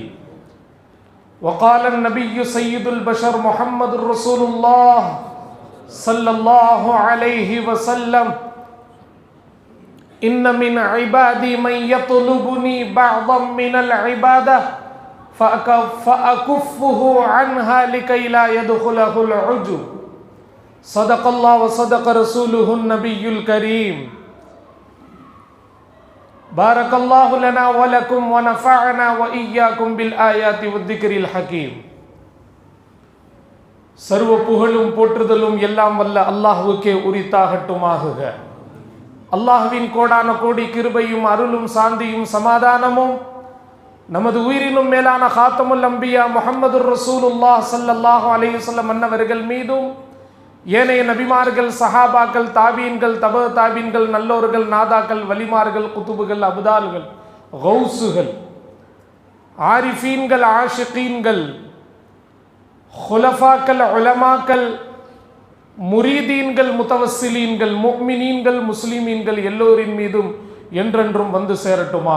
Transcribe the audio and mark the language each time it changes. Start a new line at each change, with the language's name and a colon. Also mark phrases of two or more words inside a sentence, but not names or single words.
Arabic: وقال النبي سيد البشر محمد رسول الله صلى الله عليه وسلم: إن من عبادي من يطلبني بعضا من العبادة فأكفه عنها لكي لا يدخله العجب. صدق الله وصدق رسوله النبي الكريم. بارك الله لنا ولكم ونفعنا وإياكم بالآيات والذكر الحكيم.
Tamil: சர்வ புகழும் போற்றுதலும் எல்லாம் வல்ல அல்லாஹ்வுக்கே உரித்தாகட்டுமாக. அல்லாஹ்வின் கோடான கோடி கிருபையும் அருளும் சாந்தியும் சமாதானமும் நமது உயிரினும் மேலான ஹாத்தமுல் அம்பியா முஹம்மது
Arabic: رسول الله صلى الله عليه وسلم
Tamil: அன்னவர்கள் மீதும் ஏனைய நபிமார்கள், சஹாபாக்கள், தாபீன்கள், தப தாபீன்கள், நல்லோர்கள், நாதாக்கள், வலிமார்கள், குதுபுகள், அபுதால்கள், கௌசுகள், ஆரிஃபீன்கள், ஆஷிகீன்கள், ஹுலஃபாக்கள், உலமாக்கள், முரீதீன்கள், முத்தவஸ்ஸிலீன்கள், முஃமினீன்கள், முஸ்லிமீன்கள் எல்லோரின் மீதும் என்றென்றும் வந்து சேரட்டுமாக.